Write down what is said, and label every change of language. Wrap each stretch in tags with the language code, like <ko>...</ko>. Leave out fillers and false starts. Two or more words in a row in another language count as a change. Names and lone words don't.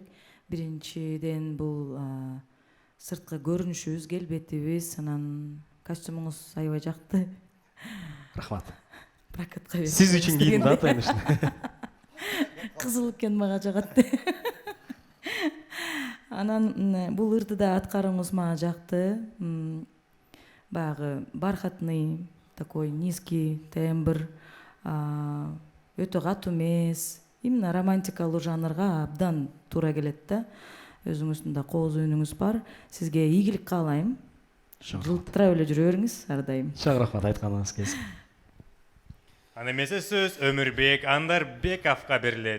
<ky>Биринчиден бул сырткы көрүнүшүбүз, келбетибиз, анан костюмуңуз аябай жакты. Рахмат. Прокатка берип. Сиз үчүн кийдим да, конечно. Кызыл экен, мага жагат. Анан бул ырдыда аткарууңуз мага жакты.</ky> <ru>Баягы бархатный, такой низкий тембр,</ru> <ky>өтө катуу эмес, именно романтикалуу жанрга абдан туура келет да. Өзүңүздүн да кооз үнүңүз бар. Сизге ийгилик каалайм. Жылтырап эле жүрө бериңиз ар дайым. Чоң рахмат айтканыңыз келсин. Аны эмесе сөз Өмүрбек Андарбековго берилет.</ky>